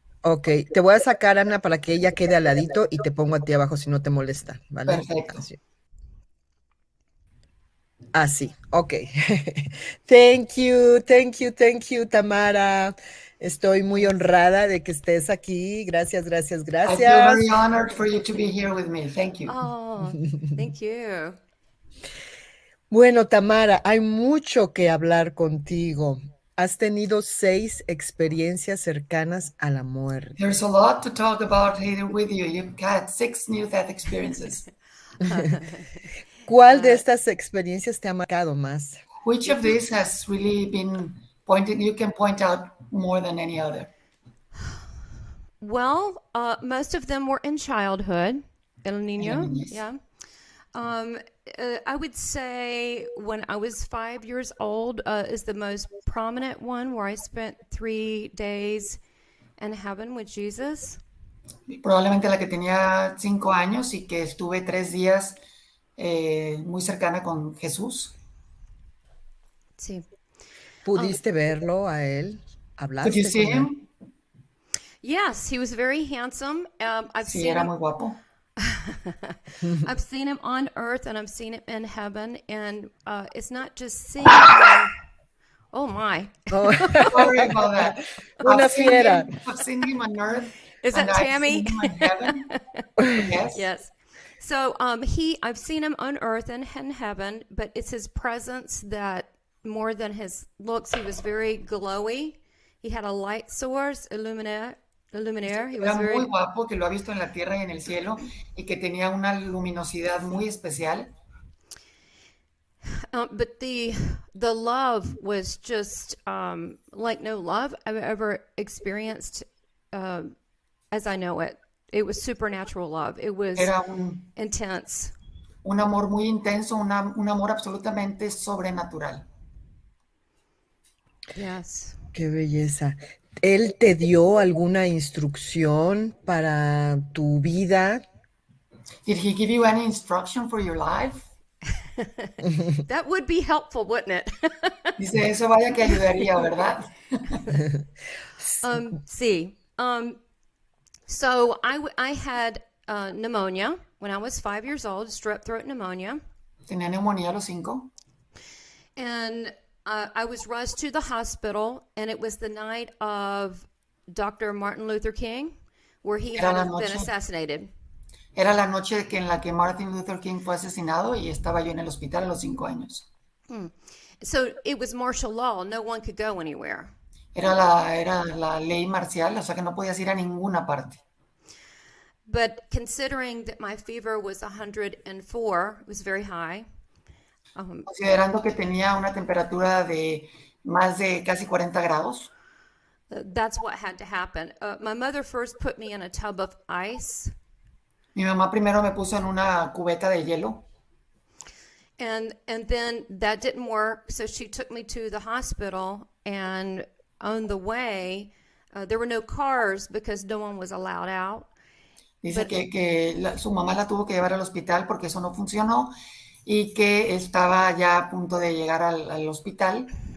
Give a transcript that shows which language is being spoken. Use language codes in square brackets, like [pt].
[es] Ok, te voy a sacar, Ana, para que ella quede al ladito y te pongo a ti abajo si no te molesta, ¿vale? Perfecto. [en] Así, ok. Thank you, Tamara. [es] Estoy muy honrada de que estés aquí. Gracias, gracias, gracias. [en] I feel very honored for you to be here with me. Thank you. Oh, thank you. [es] Bueno, Tamara, hay mucho que hablar contigo. Has tenido 6 experiencias cercanas a la muerte. [en] There's a lot to talk about here with you. You've had 6 near-death experiences. [es] ¿Cuál de estas experiencias te ha marcado más? [en] Which of these has really been pointed? You can point out more than any other. Well, most of them were in childhood. [es] El niño, [en] yeah. I would say when I was 5 years old is the most prominent one, where I spent 3 days in heaven with Jesus. [es] Probablemente la que tenía 5 años y que estuve 3 días muy cercana con Jesús. Sí. ¿Pudiste verlo a él? ¿Hablaste [en] Could you see [es] con él? [en] him? Yes, he was very handsome. [es] Sí, era muy guapo. [en] I've seen him on earth and I've seen him in heaven, and it's not just seeing him. Oh my. Oh. Sorry about that. [es] Una fiera. [en] I've seen him on earth. Is that Tammy? I've seen him in heaven. Yes. Yes. So I've seen him on earth and in heaven, but it's his presence that more than his looks. He was very glowy. He had a light source, illuminaire. [es] Era muy guapo, que lo ha visto en la tierra y en el cielo, y que tenía una luminosidad muy especial. [en] But the love was just like no love I've ever experienced as I know it. It was supernatural love. It was intense. [es] Un amor muy intenso, un amor absolutamente sobrenatural. [en] Yes. [es] Qué belleza. ¿Él te dio alguna instrucción para tu vida? [en] Did he give you any instruction for your life? That would be helpful, wouldn't it? [es] Dice, eso vaya que ayudaría, ¿verdad? Sí. [en] So I had pneumonia when I was 5 years old, strep throat pneumonia. [es] Tenía neumonía a los 5. [en] And I was rushed to the hospital, and it was the night of Dr. Martin Luther King, where he had been assassinated. [es] Era la noche en la que Martin Luther King fue asesinado y estaba yo en el hospital a los 5 años. [en] So it was martial law. No one could go anywhere. [es] Era la ley marcial, o sea que no podías ir a ninguna parte. [en] But considering that my fever was 104, it was very high. [es] Considerando que tenía una temperatura de más de casi 40 grados. [en] That's what had to happen. My mother first put me in a tub of ice. [es] Mi mamá primero me puso en una cubeta de hielo. [en] And then that didn't work, so she took me to the hospital, and on the way, there were no cars because no one was allowed out. [es] Dice que su mamá la tuvo que llevar al hospital porque eso no funcionó y que estaba ya a punto de llegar al hospital.